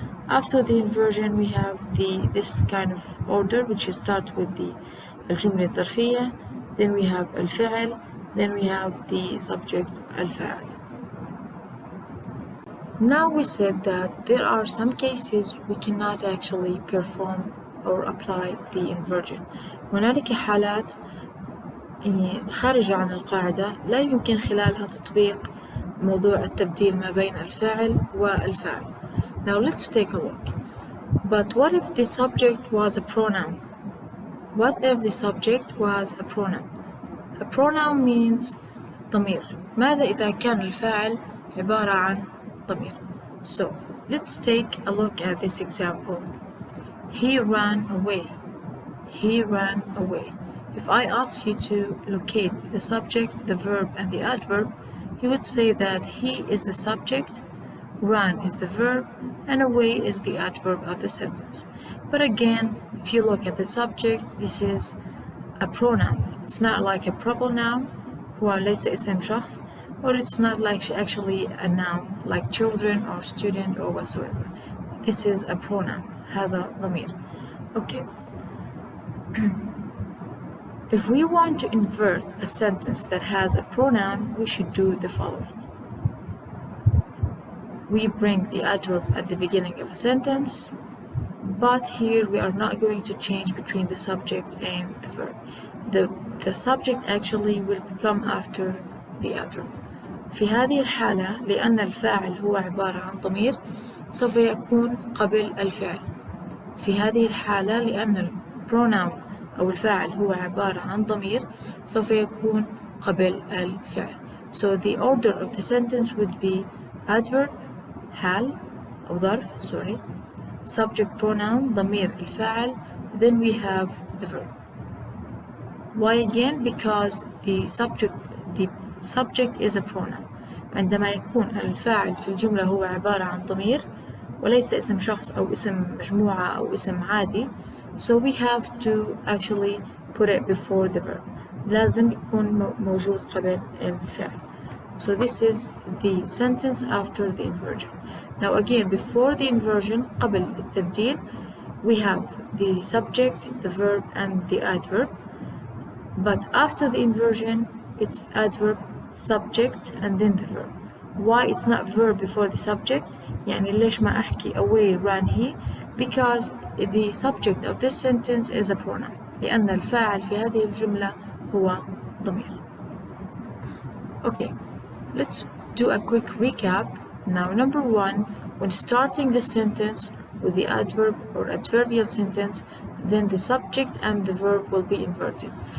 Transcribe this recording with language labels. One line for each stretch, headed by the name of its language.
English: After the inversion we have this kind of order which start with the
Arabic: الجملة الظرفية,
English: then we have
Arabic: الفعل,
English: then we have the subject
Arabic: الفاعل.
English: Now we said that there are some cases we cannot actually perform or apply the inversion.
Arabic: هنالك حالات خارجة عن القاعدة لا يمكن خلالها تطبيق موضوع التبديل ما بين الفاعل والفاعل.
English: Now let's take a look. But what if the subject was a pronoun? What if the subject was a pronoun? A pronoun means
Arabic: ضمير. ماذا إذا كان الفاعل عبارة عن ضمير?
English: So let's take a look at this example. He ran away. He ran away. If I ask you to locate the subject, the verb, and the adverb, you would say that he is the subject, ran is the verb, and away is the adverb of the sentence. But again, if you look at the subject, this is a pronoun. It's not like a proper noun,
Arabic: هو ليس اسم شخص,
English: or it's not like actually a noun like children or student or whatsoever. This is a pronoun.
Arabic: هذا ضمير.
English: Okay. If we want to invert a sentence that has a pronoun, we should do the following. We bring the adverb at the beginning of a sentence, but here we are not going to change between the subject and the verb. The subject actually will come after the adverb.
Arabic: في هذه الحالة لأن الفاعل هو عبارة عن ضمير سوف يكون قبل الفعل. في هذه الحالة لأن البروناون أو الفاعل هو عبارة عن ضمير سوف يكون قبل الفعل. So the order of the sentence would be adverb حال أو ظرف subject pronoun ضمير الفاعل, then we have the verb. Why again?
English: Because the subject is a pronoun.
Arabic: عندما يكون الفاعل في الجملة هو عبارة عن ضمير وليس اسم شخص أو اسم مجموعة أو اسم عادي,
English: so we have to actually put it before the verb.
Arabic: لازم يكون موجود قبل الفعل.
English: So this is the sentence after the inversion. Now again, before the inversion,
Arabic: قبل التبديل,
English: we have the subject, the verb, and the adverb. But after the inversion, it's adverb, subject, and then the verb. Why it's not verb before the subject?
Arabic: يعني ليش ما أحكي
English: away ran he? Because the subject of this sentence is a pronoun.
Arabic: لأن الفاعل في هذه الجملة هو ضمير.
English: Okay, let's do a quick recap. Now, number one, when starting the sentence with the adverb or adverbial sentence, then the subject and the verb will be inverted.